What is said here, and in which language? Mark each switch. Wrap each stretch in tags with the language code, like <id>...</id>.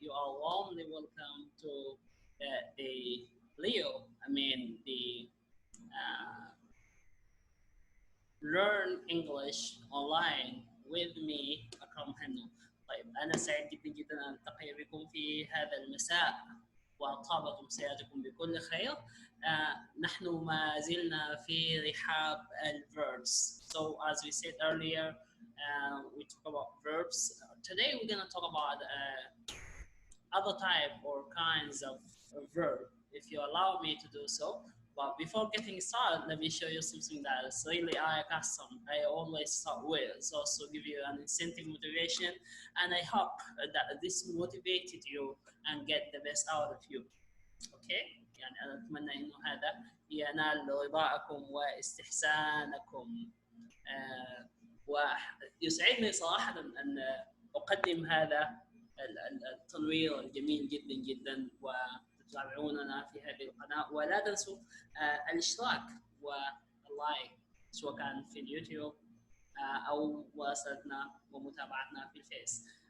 <en>You are warmly welcome to the Leo, the uh, Learn English Online with me Akram Hanno.</en> <ar>طيب أنا سعيد جدا أن ألتقي بكم في هذا المساء وطابت مساءكم بكل خير. نحن ما زلنا في رحاب verbs.</ar> <en>So as we said earlier, we talk about verbs. Today we're going to talk about other type or kinds of verb, if you allow me to do so. But before getting started, let me show you something that is really I custom. I always start with. It's also give you an incentive motivation, and I hope that this motivated you and get the best out of you. Okay?</en> <ar>يعني أنا أتمنى إنه هذا ينال رضاءكم واستحسانكم. ويسعدني صراحة أن أقدم هذا التنوير الجميل جدا جدا وتتابعوننا في هذه القناة، ولا تنسوا الاشتراك واللايك سواء كان في اليوتيوب أو مراسلتنا ومتابعتنا في الفيس.</ar>